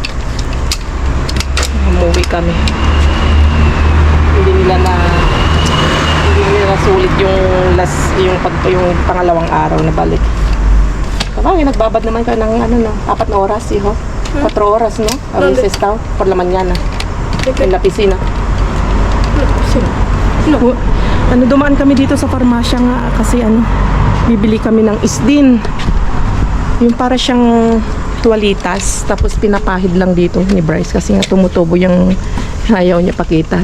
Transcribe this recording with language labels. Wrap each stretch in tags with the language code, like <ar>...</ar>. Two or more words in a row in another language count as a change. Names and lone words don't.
<tl>Umuwi kami. Hindi nila sulit yung pangalawang araw na balik. Kapag nagbabad naman ka ng 4 na oras, 4 oras, no? Arises tao,</tl> <es>por la mañana. En la piscina.</es> <tl>Dumaan kami dito sa farmasya nga kasi bibili kami ng isdin. Yung para siyang tuwalitas, tapos pinapahid lang dito ni Bryce kasi nga tumutubo yung ayaw niya pakita.</tl>